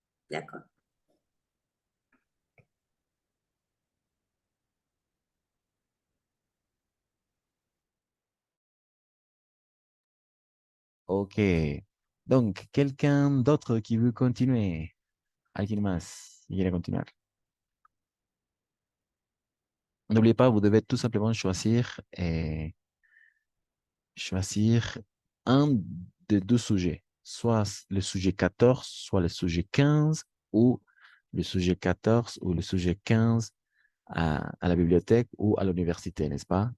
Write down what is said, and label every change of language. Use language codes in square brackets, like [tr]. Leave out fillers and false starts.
[fr] D'accord. OK. Donc, quelqu'un d'autre qui veut continuer? [es] ¿Alguien más qui quiere continuar? [fr] N'oubliez pas, vous devez tout simplement choisir un des deux sujets, soit le sujet 14, soit le sujet 15, ou le sujet 14 ou le sujet 15 à la bibliothèque ou à l'université, n'est-ce pas?